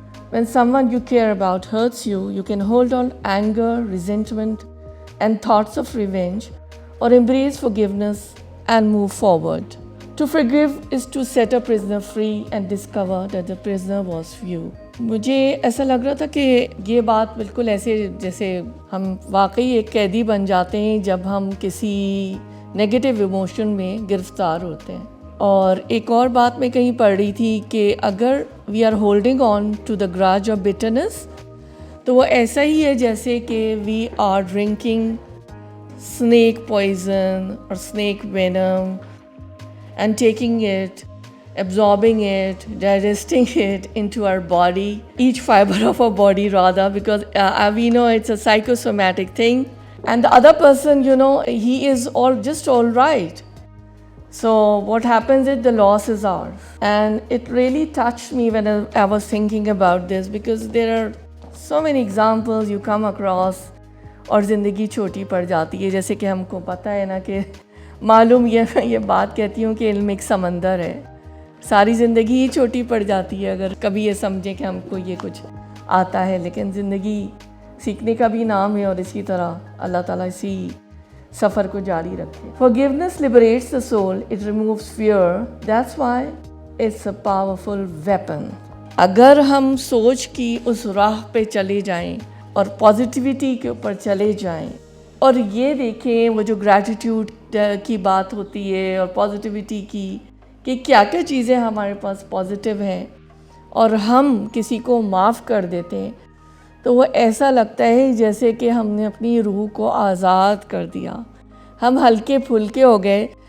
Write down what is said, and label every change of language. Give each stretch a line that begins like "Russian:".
English: When someone you care about hurts you, you can hold on anger, resentment, and thoughts of revenge, or embrace forgiveness and move forward. To forgive is to set a prisoner free and discover that the prisoner was you.
Urdu: مجھے ایسا لگ رہا تھا کہ یہ بات بالکل ایسے جیسے ہم واقعی ایک قیدی بن جاتے ہیں جب ہم کسی نیگیٹو ایموشن میں گرفتار ہوتے ہیں. اور ایک اور بات میں کہیں پڑھ رہی تھی کہ اگر
English: we are holding on to the grudge of bitterness
Urdu: تو وہ ایسا ہی ہے جیسے کہ
English: We are drinking snake poison or snake venom and taking it, absorbing it, digesting it into our body, each fiber of our body rather, because we know it's a psychosomatic thing, and the other person, he is just all right. So what happens is the loss is ours. And it really touched me when I was thinking about this, because there are so many examples you come across.
Urdu: اور زندگی چھوٹی پڑ جاتی ہے، جیسے کہ ہم کو پتہ ہے نا کہ معلوم یہ بات کہتی ہوں کہ علم ایک سمندر ہے، ساری زندگی ہی چھوٹی پڑ جاتی ہے اگر کبھی یہ سمجھیں کہ ہم کو یہ کچھ آتا ہے، لیکن زندگی سیکھنے کا بھی نام ہے، اور اسی طرح اللہ تعالیٰ اسی سفر کو جاری رکھے.
English: Forgiveness liberates the soul, it removes fear, that's why it's a powerful weapon.
Urdu: اگر ہم سوچ کی اس راہ پہ چلے جائیں اور پازیٹیوٹی کے اوپر چلے جائیں اور یہ دیکھیں وہ جو گریٹیٹیوڈ کی بات ہوتی ہے اور پازیٹیوٹی کی کہ کیا کیا چیزیں ہمارے پاس پازیٹیو ہیں اور ہم کسی کو معاف کر دیتے ہیں، تو وہ ایسا لگتا ہے جیسے کہ ہم نے اپنی روح کو آزاد کر دیا، ہم ہلکے پھلکے ہو گئے.